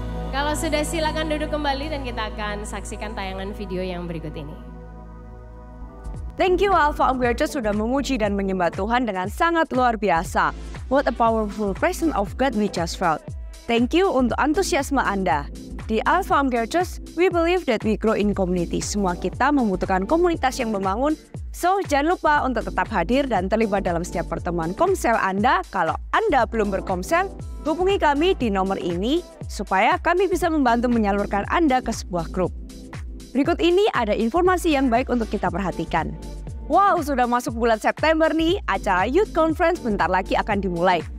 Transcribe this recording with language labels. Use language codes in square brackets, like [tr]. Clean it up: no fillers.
[id] Kalau sudah silakan duduk kembali dan kita akan saksikan tayangan video yang berikut ini. [en] Thank you [id] Alpha Om Church sudah memuji dan menyembah Tuhan dengan sangat luar biasa. [en] What a powerful presence of God we just felt. Thank you [id] untuk antusiasme Anda. [en] Di Alpha Om Church, we believe that we grow in community. [id] Semua kita membutuhkan komunitas yang membangun. So, jangan lupa untuk tetap hadir dan terlibat dalam setiap pertemuan komsel Anda. Kalau Anda belum berkomsel, hubungi kami di nomor ini supaya kami bisa membantu menyalurkan Anda ke sebuah grup. Berikut ini ada informasi yang baik untuk kita perhatikan. Wow, sudah masuk bulan September nih, acara Youth Conference bentar lagi akan dimulai.